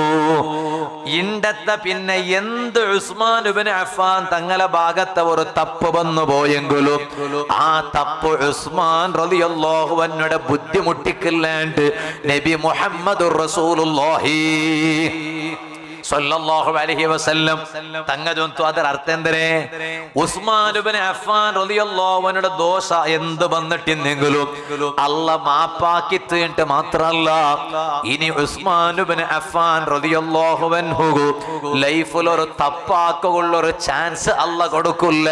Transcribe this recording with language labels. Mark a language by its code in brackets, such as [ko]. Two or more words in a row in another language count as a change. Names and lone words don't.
[ml] ഇണ്ടത്തെ പിന്നെ എന്ത് ഉസ്മാൻ ഇബ്നു അഫ്ഫാൻ തങ്ങളെ ഭാഗത്തെ ഒരു തപ്പ് വന്നു പോയെങ്കിലും ആ തപ്പ് ഉസ്മാൻ [ar] رضي الله عنه [ml] ബുദ്ധിമുട്ടിക്കില്ലാണ്ട് നബി [ar] محمد رسول الله صلى الله عليه وسلم [ml] തങ്ങ ചൊന്തു. [kn] ಅದರ ಅರ್ಥ ಎಂದರೆ [ml] ഉസ്മാൻ ഇബ്നു അഫ്ഫാൻ [ar] رضي الله عنه [ml] ദോഷ എന്ത് വന്നിട്ടില്ലെങ്കിലും അല്ല മാപ്പാക്കി തീർന്നിട്ട് മാത്രല്ല ഇനി ഉസ്മാൻ ഇബ്നു അഫ്ഫാൻ [ar] رضي الله عنه [ml] ലൈഫിൽ ഒരു തപ്പാക്കുള്ള ഒരു ചാൻസ് അല്ല കൊടുക്കില്ല.